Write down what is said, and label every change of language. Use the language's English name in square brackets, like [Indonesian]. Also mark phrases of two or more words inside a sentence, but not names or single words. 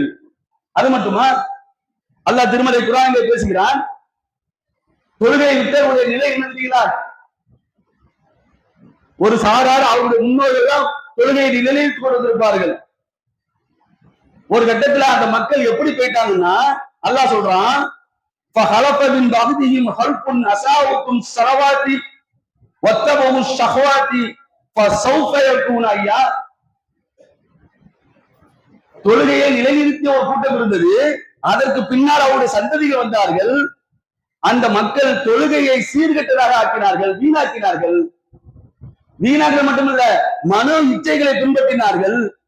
[Tamil] அது மட்டுமா, அல்லாஹ் திருமறை குர்ஆனிலே பேசுகிறான், தொழுகையை விட்டவருடைய நிலை என்ன? ஒரு சாரார் அவருடைய முன்னோர்கள் தான் தொழுகையை நிலைநிறுத்திக் கொண்டிருப்பார்கள். ஒரு கட்டத்துல அந்த மக்கள் எப்படி போயிட்டாங்கன்னா அல்லாஹ் சொல்றான், [Arabic] فَخَلَفَ مِنْ بَعْدِهِمْ خَلْفٌ أَسَاءُوا الصَّلَوَاتِ وَاتَّبَعُوا الشَّهَوَاتِ فَسَوْفَ يَلْقَوْنَ غَيًّا. [Tamil] தொழுகையை நிலைநிறுத்திய ஒரு கூட்டம் இருந்தது, அதற்கு பின்னால் அவருடைய சந்ததிகள் வந்தார்கள். அந்த மக்கள் தொழுகையை சீர்கெட்டதாக ஆக்கினார்கள், வீணாக்கினார்கள். வீணாக்கள் மட்டுமல்ல, மனோ இச்சைகளை பின்பற்றினார்கள்.